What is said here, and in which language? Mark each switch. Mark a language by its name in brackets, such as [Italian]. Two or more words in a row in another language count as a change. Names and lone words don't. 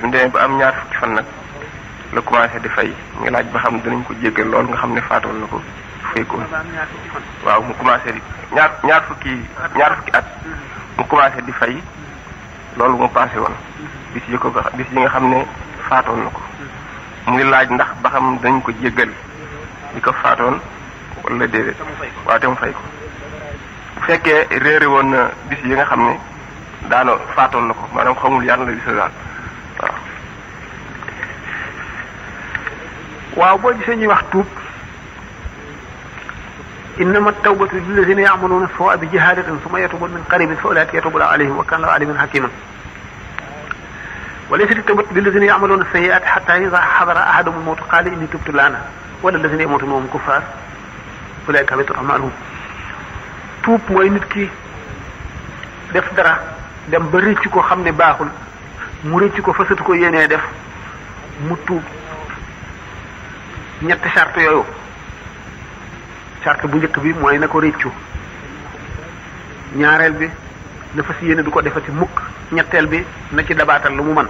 [Wolof] mu demee ba am ñaar fukki fan nag la commencé di fay mu ngi laaj ba xam dinañ ko jéggal loolu nga xam ne faatoon na ko fay ko waaw mu commencé di ñaar fukki at mu commencé di fay loolu mu passé woon bis yi nga xam ne faatoon na ko mu ngi laaj ndax ba xam dañ ko jéggal li ko faatoon wala déedéet waaw te mu fay ko bu fekkee réere woon na bis yi nga xam ne daano faatoon na ko maanaam xamul yàlla la bisa daal waaw boo gisee ñuy wax tuub [Arabic] إنما التوبة للذين يعملون السوء بجهالة ثم يتوبون من قريب فأولئك يتوب عليهم وكان الله عليما حكيما وليست التوبة للذين يعملون السيئات حتى إذا حضر أحدهم الموت قال إني تبت الآن ولا الذين يموتون وهم كفار أولئك حبطت أعمالهم. [Wolof] tuub mooy nit ki def dara dem ba rëcc ko xam ne baaxul mu rëcc ko fasatu ko yéenee def mu tuub. ñetti charte yooyu charte bu njëkk bi mooy na ko rëccu, ñaareel bi na fas yéene du ko defati mukk, ñetteel bi na ci dabaatal lu mu man.